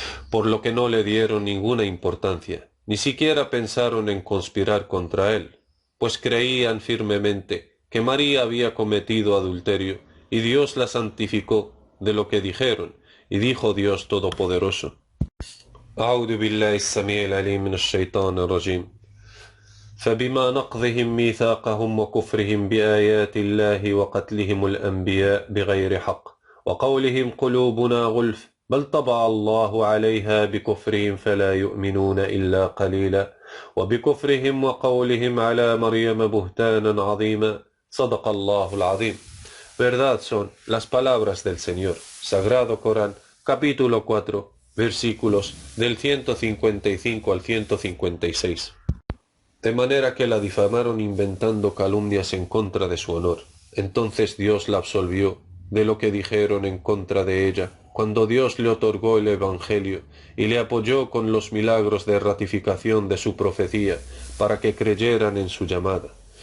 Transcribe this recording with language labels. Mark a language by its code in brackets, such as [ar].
[es] Por lo que no le dieron ninguna importancia, ni siquiera pensaron en conspirar contra él, pues creían firmemente que María había cometido adulterio, y Dios la santificó de lo que dijeron, y dijo Dios Todopoderoso. [ar] أعوذ بالله السميع العليم من الشيطان الرجيم فبما نقضهم ميثاقهم وكفرهم بآيات الله وقتلهم الأنبياء بغير حق وقولهم قلوبنا غلف بل طبع الله عليها بكفرهم فلا يؤمنون إلا قليلا وبكفرهم وقولهم على مريم بهتانا عظيما صدق الله العظيم. [es] Verdad son las palabras del Señor. Sagrado Corán, capítulo 4, versículos del 155 al 156. De manera que la difamaron inventando calumnias en contra de su honor. Entonces Dios la absolvió de lo que dijeron en contra de ella, cuando Dios le otorgó el Evangelio y le apoyó con los milagros de ratificación de su profecía para que creyeran en su llamada.